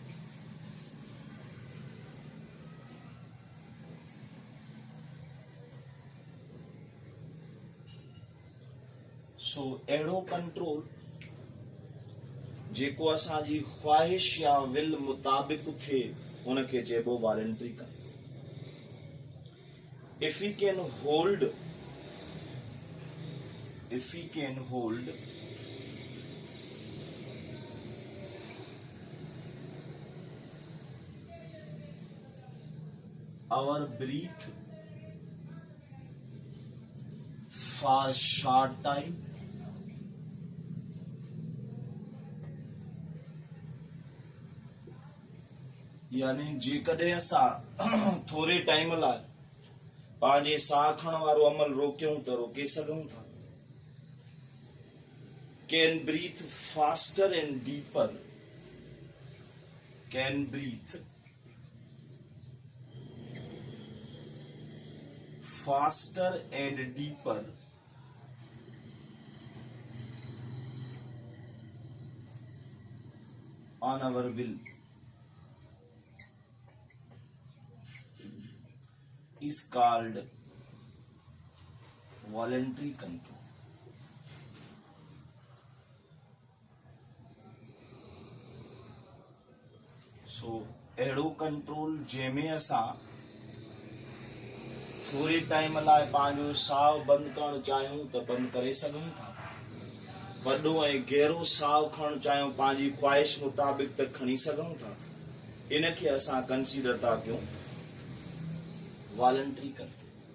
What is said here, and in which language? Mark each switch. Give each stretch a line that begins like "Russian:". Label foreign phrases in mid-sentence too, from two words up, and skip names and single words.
Sindhi: सो अहिड़ो कंट्रोल जेको असांजी ख्वाहिश या विल मुताबिक़ थिए उनखे चइबो
English: voluntary control. if we can hold our breath for short time
Sindhi: यानी जेकॾहिं असां थोरे टाइम लाइ पंहिंजे साह खणण वारो अमल रोकियूं त रोके सघूं था.
English: can breathe faster and deeper can breathe faster and deeper on our will is called voluntary control.
Sindhi: So अहिड़ो कंट्रोल जंहिंमें असां थोरे टाइम लाइ पंहिंजो साह बंदि करणु चाहियूं त बंदि करे सघूं था. वॾो ऐं गहरो साह खणणु चाहियूं पंहिंजी ख्वाहिश मुताबिक़ त खणी सघूं था. इनखे असां कंसीडर था कयूं वॉलंटरी कंट्रोल.